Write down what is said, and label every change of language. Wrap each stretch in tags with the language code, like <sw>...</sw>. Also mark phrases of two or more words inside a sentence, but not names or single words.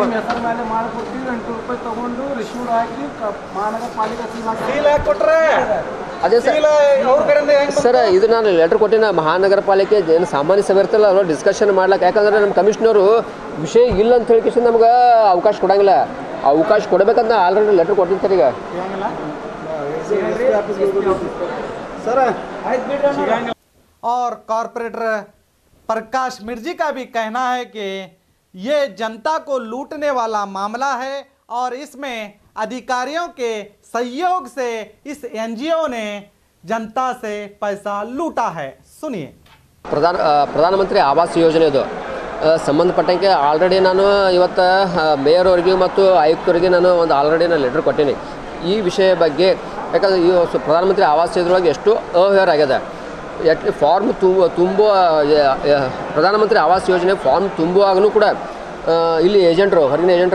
<kn>ಹೆಸರು ಮೇಲೆ ಮಾಡಿಕೊಡ್ತೀವಿ 8 ರೂಪಾಯಿ ತಗೊಂಡು ರಿಸೀವ್ಡ್ ಹಾಕಿ ಮಹಾನಗರ ಪಾಲಿಕೆ ಸೀಲ್ ಹಾಕಿ ಕೊಟ್ರೆ ಅದೇ ಸರ್ ಅವ್ರ ಕಡೆಯಿಂದ ಸರ್ ಇದು ನಾನು ಲೆಟರ್ ಕೊಟ್ಟಿನ ಮಹಾನಗರ ಪಾಲಿಕೆ ಏನು ಸಾಮಾನ್ಯ ಸಭೆ ಇರ್ತಲ್ಲ ಅವ್ರು ಡಿಸ್ಕಷನ್ ಮಾಡ್ಲಾಕ ಯಾಕಂದ್ರೆ ನಮ್ಮ ಕಮಿಷನರು ವಿಷಯ ಇಲ್ಲ ಅಂತ ಹೇಳಿ ನಮ್ಗೆ ಅವಕಾಶ ಕೊಡಂಗಿಲ್ಲ ಅವಕಾಶ ಕೊಡಬೇಕಂತ ಆಲ್ರೆಡಿ ಲೆಟರ್ ಕೊಟ್ಟಿರ್ತಾರೆ ಈಗ</kn> <hi>और कॉरपोरेटर प्रकाश मिर्जी का भी कहना है कि ये जनता को लूटने वाला मामला है और इसमें अधिकारियों के सहयोग से इस NGO ने जनता से पैसा लूटा है सुनिए</hi> <kn>ಪ್ರಧಾನಮಂತ್ರಿ ಆವಾಸ್ ಯೋಜನೆದು ಸಂಬಂಧಪಟ್ಟಂಗೆ ಆಲ್ರೆಡಿ ನಾನು ಇವತ್ತು ಮೇಯರ್ ಅವರಿಗೆ ಮತ್ತು ಆಯುಕ್ತರಿಗೆ ನಾನು ಒಂದು ಆಲ್ರೆಡಿ ನಾನು ಲೆಟರ್ ಕೊಟ್ಟೀನಿ ಈ ವಿಷಯ ಬಗ್ಗೆ ಯಾಕಂದರೆ ಈ ಪ್ರಧಾನಮಂತ್ರಿ ಆವಾಸ್ ಯೋಜನೆಯೊಳಗೆ ಎಷ್ಟು ಅವ್ಯವಹಾರ ಆಗ್ಯದ ಫಾರ್ಮ್ ತುಂಬುವ ಪ್ರಧಾನಮಂತ್ರಿ ಆವಾಸ್ ಯೋಜನೆ ಫಾರ್ಮ್ ತುಂಬುವಾಗೂ ಕೂಡ ಇಲ್ಲಿ ಏಜೆಂಟ್ರು ಹೊರಗಿನ ಏಜೆಂಟ್ರು</kn>